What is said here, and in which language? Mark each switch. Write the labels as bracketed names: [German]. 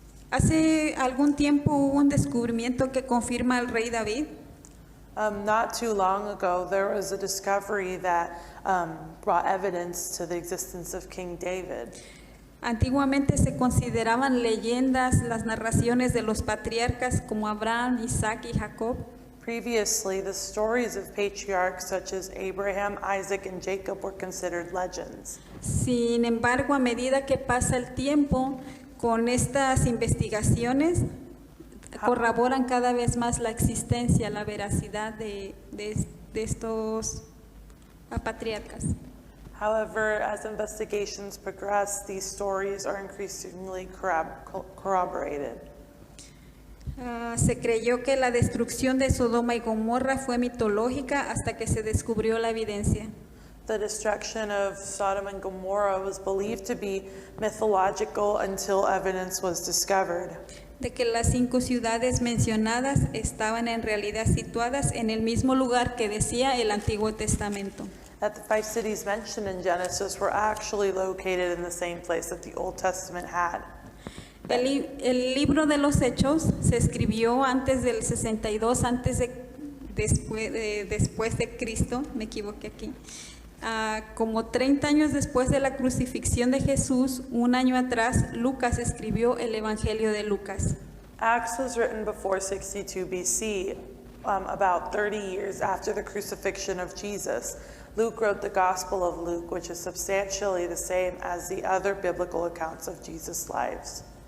[Spanish] Hace algún tiempo hubo un descubrimiento que confirma al rey David. [English] Not too long ago, there was a discovery that brought evidence to the existence of King David. [Spanish] Antiguamente se consideraban leyendas las narraciones de los patriarcas como Abraham, Isaac y Jacob. [English] Previously, the stories of patriarchs such as Abraham, Isaac, and Jacob were considered legends. [Spanish] Sin embargo, a medida que pasa el tiempo, con estas investigaciones corroboran cada vez más la existencia, la veracidad de estos patriarcas. [English] However, as investigations progress, these stories are increasingly corroborated. [Spanish] Se creyó que la destrucción de Sodoma y Gomorra fue mitológica hasta que se descubrió la evidencia. [English] The destruction of Sodom and Gomorrah was believed to be mythological until evidence was discovered. [Spanish] De que las 5 ciudades mencionadas estaban en realidad situadas en el mismo lugar que decía el Antiguo Testamento. [English] That the 5 cities mentioned in Genesis were actually located in the same place that the Old Testament had. [Spanish] El libro de los Hechos se escribió antes del 62, después de Cristo, me equivoqué aquí. Como 30 años después de la crucifixión de Jesús, un año atrás, Lucas escribió el Evangelio de Lucas. [English] Acts was written before 62 BC, about 30 years after the crucifixion of Jesus. Luke wrote the Gospel of Luke, which is substantially the same as the other biblical accounts of Jesus' lives.